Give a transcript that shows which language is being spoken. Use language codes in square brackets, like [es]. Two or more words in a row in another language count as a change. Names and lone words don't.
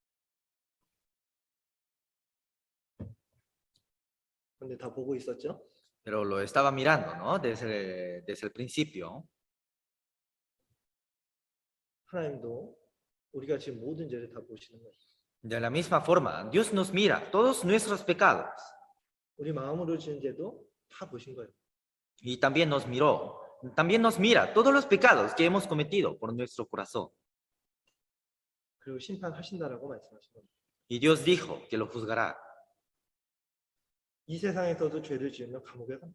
[ko] 근데 다 보고 있었죠? [es] Pero lo estaba mirando, ¿no? Desde el principio. [ko] 하나님도 우리가 지금 모든 죄를 다 보시는 거예요. [es] De la misma forma, Dios nos mira todos nuestros pecados [ko] 우리 마음으로 지은 죄도 다 보신 거예요. [es] y también nos mira todos los pecados que hemos cometido por nuestro corazón. [ko] 그리고 심판하신다라고 말씀하신 겁니다. [es] Y Dios dijo que lo juzgará. [ko] 이 세상에서도 죄를 지으면 감옥에 갑니다.